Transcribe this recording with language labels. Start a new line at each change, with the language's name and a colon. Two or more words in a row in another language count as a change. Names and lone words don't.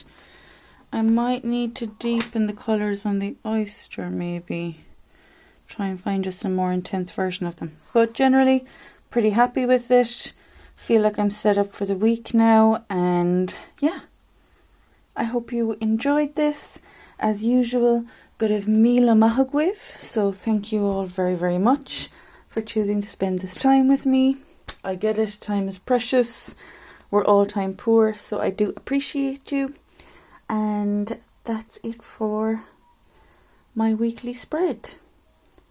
English: I might need to deepen the colours on the oyster maybe. Try and find just a more intense version of them. But generally, pretty happy with it. Feel like I'm set up for the week now, and yeah. I hope you enjoyed this. As usual,
Irish: Goibh míle maith agaibh.
English: So thank you all very, very much for choosing to spend this time with me. I get it, time is precious. We're all time poor, so I do appreciate you. And that's it for my weekly spread.